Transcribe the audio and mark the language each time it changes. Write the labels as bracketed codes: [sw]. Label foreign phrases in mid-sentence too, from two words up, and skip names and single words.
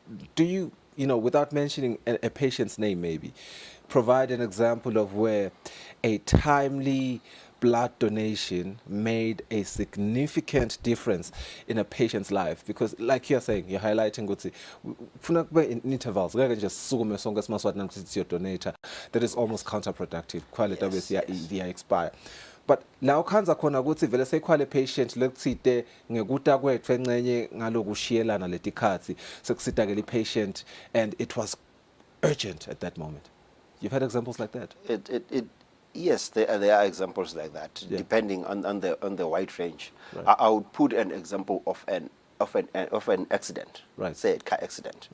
[en] Do you, without mentioning a patient's name maybe, provide an example of where a timely blood donation made a significant difference in a patient's life? Because like you're saying, you're highlighting in intervals, just your donator, that is almost counterproductive. Quality obviously expire. [ss] But la ukhanza khona ukuthi vele seyikhwale patient lekuthide ngekuta kwethu encenye ngalokushiyelana letikhathi sekusita ke patient, [en] and it was urgent at that moment. You've had examples like that? Yes, there are examples like that, depending on the wide range. Right. I would put an example of an accident, right? Say a car accident.